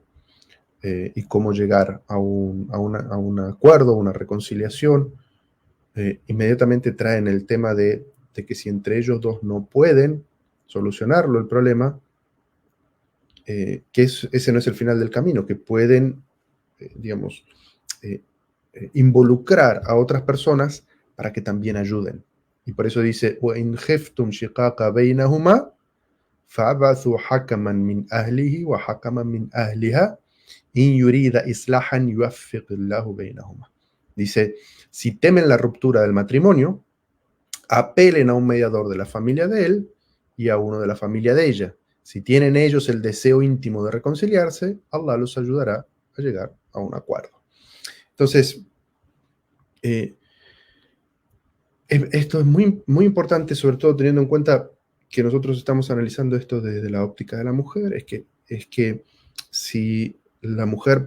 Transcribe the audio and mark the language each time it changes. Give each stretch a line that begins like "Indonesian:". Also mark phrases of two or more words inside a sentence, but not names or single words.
Spanish: y cómo llegar a un acuerdo, una reconciliación, inmediatamente traen el tema de que si entre ellos dos no pueden solucionarlo el problema, que ese no es el final del camino, que pueden, digamos, involucrar a otras personas para que también ayuden. Y por eso dice,
Arabic: وَإِنْ خِفْتُمْ شِقَاقَ بَيْنَهُمَا فَابْعَثُوا حَكَمًا مِنْ أَهْلِهِ وَحَكَمًا مِنْ أَهْلِهَا إِنْ يُرِيدَ إِصْلَاحًا يُوَفِّقِ اللَّهُ بَيْنَهُمَا.
Spanish: Dice, si temen la ruptura del matrimonio, apelen a un mediador de la familia de él y a uno de la familia de ella. Si tienen ellos el deseo íntimo de reconciliarse, Allah los ayudará a llegar a un acuerdo. Entonces, esto es muy, muy importante, sobre todo teniendo en cuenta que nosotros estamos analizando esto desde la óptica de la mujer, es que si la mujer